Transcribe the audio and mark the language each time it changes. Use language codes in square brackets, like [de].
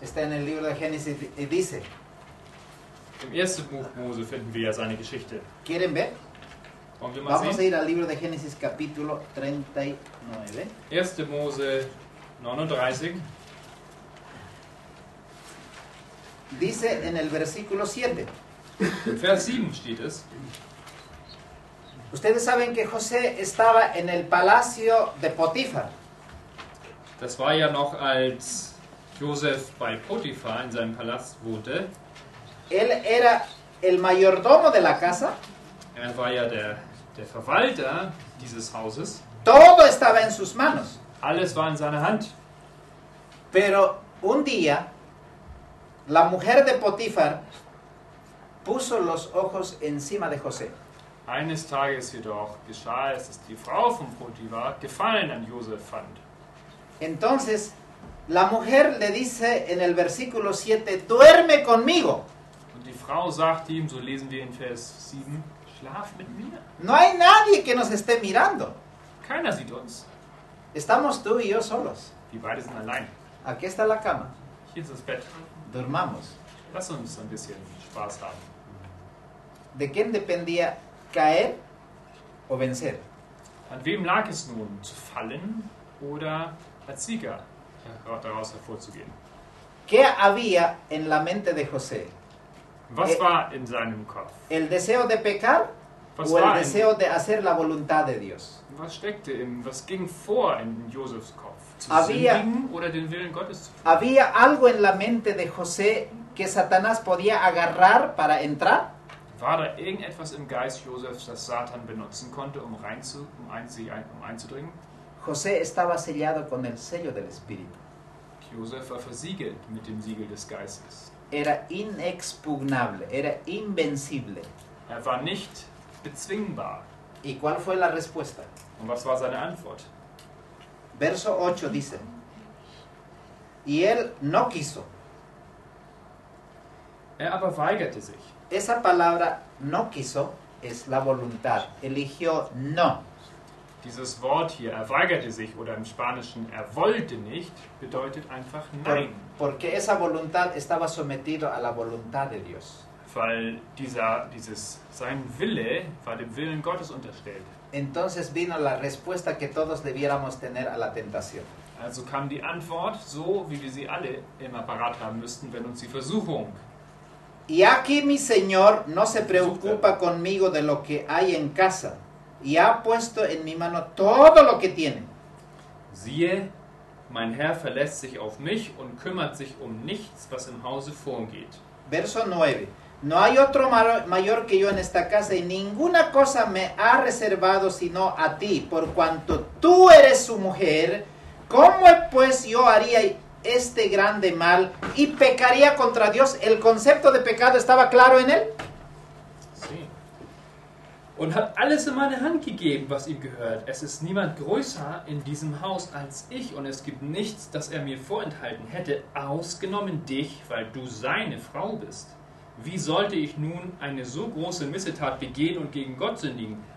[es] Está en el libro de Génesis y dice, [de] Im ersten Buch Mose finden wir ja seine Geschichte. [es] ¿quieren ver? [de] Wollen wir mal [es] Vamos a [de] sehen? [es] ir al libro de Génesis capítulo 39. [de] 1. Mose 39. [es] Dice en el versículo 7. [de] In Vers 7 steht es. [es] Ustedes saben que José estaba en el palacio de Potifar. [de] Das war ja noch, als Josef bei Potiphar in seinem Palast wohnte. [es] Él era el mayordomo de la casa. [de] Er war ja der Verwalter dieses Hauses. [es] Todo estaba en sus manos. [de] Alles war in seiner Hand. [es] Pero un día, la mujer de Potifar puso los ojos encima de José. [de] Eines Tages jedoch geschah es, dass die Frau von Potiphar Gefallen an Josef fand. [es] Entonces, la mujer le dice en el versículo 7, duerme conmigo. [de] Und die Frau sagte ihm, so lesen wir in Vers 7, schlaf mit mir. [es] No hay nadie que nos esté mirando. [de] Keiner sieht uns. [es] Estamos tú y yo solos. [de] Wir beide sind allein. [es] Aquí está la cama. [de] Hier ist das Bett. [es] Durmamos. [de] Lass uns ein bisschen Spaß haben. [es] ¿De quién dependía caer o vencer? [de] An wem lag es nun, zu fallen oder als Sieger daraus hervorzugehen? [es] ¿Qué había en la mente de José? [de] Was war in seinem Kopf? [es] ¿El deseo de pecar [de] Was [es] o el [de] war [es] deseo de hacer la voluntad de Dios? [de] Was steckte was ging vor in Josefs Kopf? Zu [es] Había- [de] sündigen oder den Willen Gottes zu tun? [es] ¿Había algo en la mente de José que Satanás podía agarrar para entrar? [de] War da irgendetwas im Geist Josefs, das Satan benutzen konnte, um einzudringen? [es] José estaba sellado con el sello del Espíritu. [de] Josef war versiegelt mit dem Siegel des Geistes. [es] era inexpugnable, era invencible. [de] Er war nicht bezwingbar. [es] ¿Y cuál fue la respuesta? [de] Und was war seine Antwort? [es] Verso 8 dice, y él no quiso. [de] Er aber weigerte sich. [es] Esa palabra no quiso es la voluntad, eligió no. [de] Dieses Wort hier, er weigerte sich, oder im Spanischen, er wollte nicht, bedeutet einfach Nein. [es] Porque esa voluntad estaba sometido a la voluntad de Dios. [de] Weil sein Wille war dem Willen Gottes unterstellt. [es] Entonces vino la respuesta que todos debiéramos tener a la tentación. [de] Also kam die Antwort, so wie wir sie alle immer parat haben müssten, wenn uns die Versuchung. [es] Y aquí mi Señor no se preocupa conmigo de lo que hay en casa, y ha puesto en mi mano todo lo que tiene. [de] Siehe, mein Herr verlässt sich auf mich und kümmert sich um nichts, was im Hause vorgeht. [es] Verso 9. No hay otro mayor que yo en esta casa, y ninguna cosa me ha reservado sino a ti, por cuanto tú eres su mujer. ¿Cómo pues yo haría este grande mal y pecaría contra Dios? ¿El concepto de pecado estaba claro en él? Sí. [de] Und hat alles in meine Hand gegeben, was ihm gehört. Es ist niemand größer in diesem Haus als ich, und es gibt nichts, das er mir vorenthalten hätte, ausgenommen dich, weil du seine Frau bist. Wie sollte ich nun eine so große Missetat begehen und gegen Gott sündigen?